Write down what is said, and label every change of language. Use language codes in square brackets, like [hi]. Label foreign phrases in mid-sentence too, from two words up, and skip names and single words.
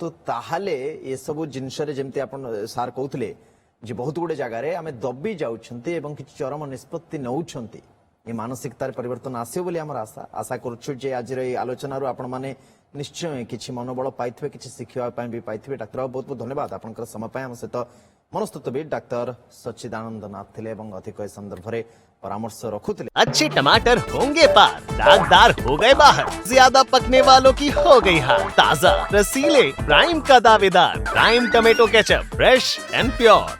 [or] ତାହେଲେ ଏସବୁ ଜିନିଷରେ ଯେମିତି ଆପଣ ସାର୍ କହୁଥିଲେ ଯେ ବହୁତ ଗୁଡେ ଜାଗାରେ ଆମେ ଦବି ଯାଉଛନ୍ତି ଏବଂ କିଛି ଚରମ ନିଷ୍ପତ୍ତି ନେଉଛନ୍ତି, ଏ ମାନସିକତାରେ ପରିବର୍ତ୍ତନ ଆସିବ ବୋଲି ଆମର ଆଶା କରୁଛୁ ଯେ ଆଜିର এই ଆଲୋଚନାରୁ ଆପଣମାନେ ନିଶ୍ଚୟ କିଛି ମନୋବଳ ପାଇଥିବେ, କିଛି ଶିଖିବା ପାଇଁ ବି ପାଇଥିବେ। ଡାକ୍ତର ବାବୁ ବହୁତ ବହୁତ ଧନ୍ୟବାଦ ଆପଣଙ୍କର ସମୟ ପାଇଁ। ଆମ ସହିତ ମନସ୍ତତ୍ତ୍ୱବିଦ ଡାକ୍ତର ସଚ୍ଚିଦାନନ୍ଦ ନାଥ ଥିଲେ ଏବଂ ଅଧିକ ଏ ସନ୍ଦର୍ଭରେ परामर्श रखुଥିଲେ। [hi] अच्छे टमाटर होंगे पार, दागदार हो गए बाहर, ज्यादा पकने वालों की हो गई हार। ताजा रसीले प्राइम का दावेदार प्राइम टमेटो केचप, [en] fresh and pure.